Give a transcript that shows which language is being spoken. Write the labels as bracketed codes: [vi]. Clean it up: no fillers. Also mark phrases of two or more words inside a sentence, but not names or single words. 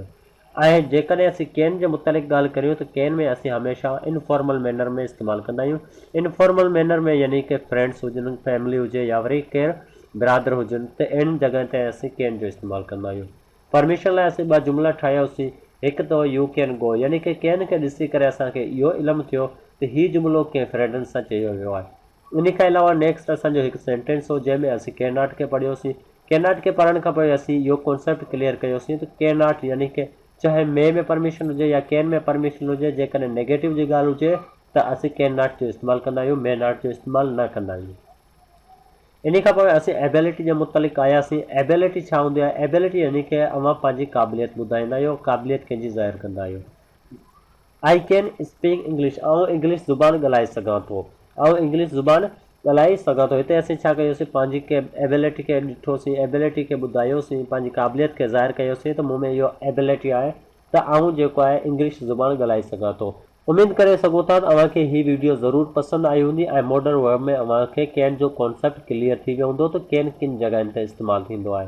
[sd] ऐं जेकॾहिं असीं केन जे मुतालिक़ ॻाल्हि करियूं त केन में असीं हमेशह [en] informal manner [sd] में इस्तेमालु कंदा आहियूं। [en] informal manner [sd] में यानी कि फ्रेंड्स हुजनि, फैमिली हुजे या वरी केरु बिरादर हुजनि, त इन जॻह ते असीं केन जो इस्तेमालु कंदा आहियूं। परमिशन लाइ असीं ॿ जुमिला ठाहियोसीं, हिकु त [en] you can go, [sd] यानी कि केन खे ॾिसी करे असांखे इहो इल्मु थियो त हीउ जुमिलो कंहिं फ्रेंडनि सां चयो वियो आहे। इन खां अलावा नेक्स्ट असांजो हिकु सेंटेंस हो जंहिंमें असीं [en] can not [sd] खे पढ़ियोसीं। [en] can not [sd] खे पढ़ण खां पोइ असीं इहो [en] concept clear [sd] कयोसीं त [en] can not [sd] यानी कि चाहे में परमिशन हुजे या कैन में परमिशन हुजे, जेकॾहिं नेगेटिव जी ॻाल्हि हुजे त असीं [en] can not [sd] जो इस्तेमालु कंदा आहियूं, [en] may not [sd] जो इस्तेमालु न कंदा आहियूं। इन खां पोइ असीं एबिलिटी जे मुतालिक़ आयासीं। एबिलिटी छा हूंदी आहे? एबिलिटी यानी कि अवां पंहिंजी क़ाबिलियत ॿुधाईंदा आहियो, क़ाबिलियत कंहिंजी ज़ाहिर कंदा आहियो। [en] I can speak English, [sd] ऐं इंग्लिश ज़ुबान ॻाल्हाए सघां थो, ऐं इंग्लिश ज़ुबान ॻाल्हाए सघां थो। हिते असीं छा कयोसीं? पंहिंजी एबिलिटी खे ॾिठोसीं, एबिलिटी खे ॿुधायोसीं, पंहिंजी क़ाबिलियत खे ज़ाहिर कयोसीं त मूं में इहो एबिलिटी आहे त आऊं जेको आहे इंग्लिश ज़ुबान ॻाल्हाए सघां थो। उमेद करे सघो था त अव्हांखे हीअ वीडियो ज़रूरु पसंदि आई हूंदी ऐं [en] modern word [sd] में अव्हांखे कैन जो [en] concept clear [sd] थी वियो हूंदो त कैन किन जॻहियुनि ते इस्तेमालु थींदो आहे।